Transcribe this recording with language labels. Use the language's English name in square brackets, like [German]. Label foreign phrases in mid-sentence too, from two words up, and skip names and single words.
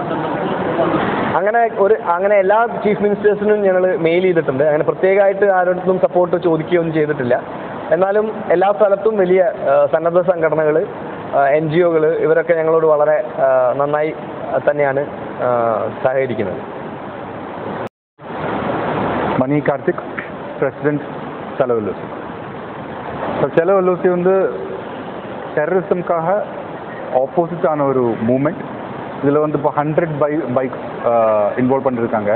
[Malayalam] അങ്ങനെ എല്ലാ ചീഫ് മിനിസ്റ്റേഴ്സിനും ഞങ്ങൾ മെയിൽ ചെയ്തിട്ടുണ്ട്. അങ്ങനെ പ്രത്യേകമായിട്ട് ആരോടും സപ്പോർട്ട് ചോദിക്കുകയൊന്നും ചെയ്തിട്ടില്ല. എന്നാലും എല്ലാ സ്ഥലത്തും വലിയ സന്നദ്ധ സംഘടനകൾ, NGOകൾ ഇവരൊക്കെ ഞങ്ങളോട് വളരെ നന്നായി തന്നെയാണ് സഹകരിക്കുന്നത്. [Tamil] மணி கார்த்திக், பிரசிடென்ட் செலவு எல்ஓசி. ஸோ செலவு எல்ஓசி வந்து டெரரிசம்காக ஆப்போசிட்டான ஒரு மூமெண்ட். இதில் வந்து இப்போ 100 பைக்ஸ் இன்வால்வ் பண்ணியிருக்காங்க.